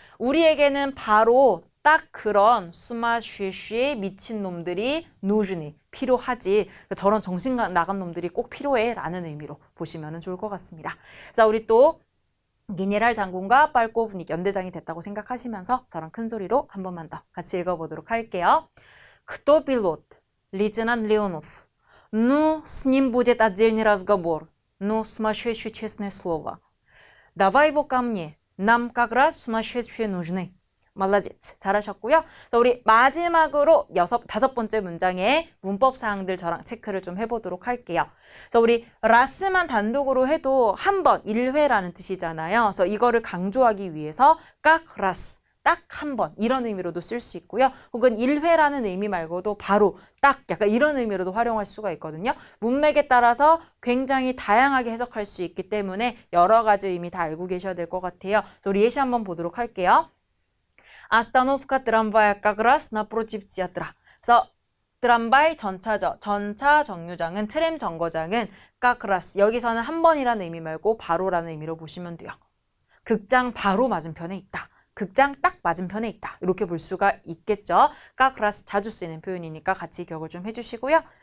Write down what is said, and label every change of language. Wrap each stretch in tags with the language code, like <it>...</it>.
<ko>우리에게는 바로 딱 그런 수마쉬쉬의 미친 놈들이 누주니 필요하지. 저런 정신 나간 놈들이 꼭 필요해 라는 의미로 보시면 좋을 것 같습니다. 자, 우리 또 게네랄 장군과 빨코브닉 연대장이 됐다고 생각하시면서 저랑 큰 소리로 한 번만 더 같이 읽어보도록 할게요.</ko> <ru>Кто пилот? Лейтенант Леонов. Ну, с ним будет отдельный разговор. Ну, сумасшедшее честное слово. Давай его ко мне. Нам как раз сумасшедшие нужны.</ru> <ko>말라제츠 잘하셨고요. 자, 우리 마지막으로 다섯 번째 문장의 문법 사항들 저랑 체크를 좀 해보도록 할게요. 자, 우리 라스만 단독으로 해도 한 번, 1회라는 뜻이잖아요. 그래서 이거를 강조하기 위해서 깍 라스, 딱 한 번 이런 의미로도 쓸 수 있고요. 혹은 1회라는 의미 말고도 바로 딱 약간 이런 의미로도 활용할 수가 있거든요. 문맥에 따라서 굉장히 다양하게 해석할 수 있기 때문에 여러 가지 의미 다 알고 계셔야 될 것 같아요. 자, 우리 예시 한번 보도록 할게요.</ko> <ru>Остановка трамвая как раз напротив театра.</ru> <ko>그래서 트람바이 전차 정류장은 트램 정거장은 как раз 여기서는 한 번이라는 의미 말고 바로라는 의미로 보시면 돼요. 극장 바로 맞은편에 있다. 극장 딱 맞은편에 있다. 이렇게 볼 수가 있겠죠. как раз 자주 쓰이는 표현이니까 같이 기억을 좀 해주시고요.</ko>